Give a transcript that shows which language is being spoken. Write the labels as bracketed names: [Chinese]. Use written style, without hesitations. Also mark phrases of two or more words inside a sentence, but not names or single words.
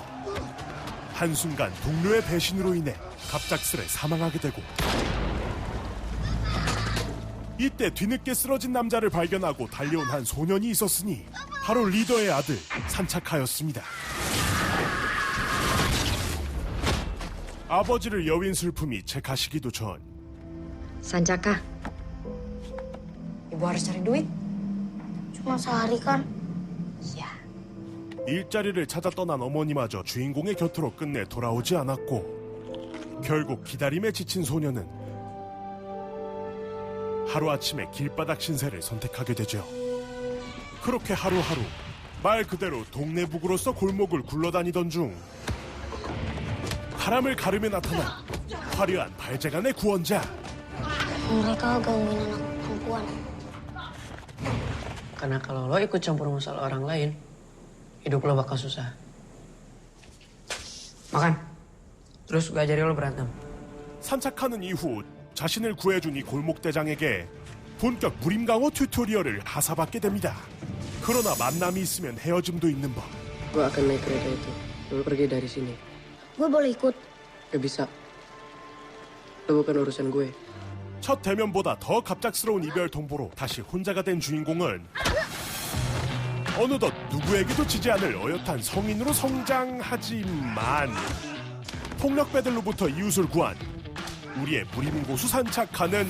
[Korean] 한순간 동료의 배신으로 인해 갑작스레 사망하게 되고 이때 뒤늦게 쓰러진 남자를 발견하고 달려온 한 소년이 있었으니 바로 리더의 아들 산차카였습니다. 아버지를 여윈 슬픔이 채가시기도 전 [Indonesian] Sanjaka, ibu harus cari duit. Cuma sehari kan? Iya. [Korean] 일자리를 찾아 떠난 어머니마저 주인공의 곁으로 끝내 돌아오지 않았고 결국 기다림에 지친 소녀는 하루아침에 길바닥 신세를 선택하게 되죠. 그렇게 하루하루 말 그대로 동네북으로서 골목을 굴러다니던 중 바람을 가르며 나타난 화려한 발재간의 구원자. [Indonesian] Mereka gangguin anak perempuan. Karena kalau lo ikut campur masalah orang lain, hidup lo bakal susah. Makan. Terus gue ajarin lo berantem. [Korean] 산책하는 이후 자신을 구해준 이 골목대장에게 본격 무림강호 튜토리얼을 하사받게 됩니다. 그러나 만남이 있으면 헤어짐도 있는 법. [Indonesian] Gue akan naik kereta itu. Lo pergi dari sini. Gue boleh ikut. Gak bisa. Lo bukan urusan gue. [Korean] 첫 대면보다 더 갑작스러운 이별 통보로 다시 혼자가 된 주인공은 어느덧 누구에게도 지지 않을 어엿한 성인으로 성장하지만 폭력 배들로부터 이웃을 구한 우리의 무림고수 산착하는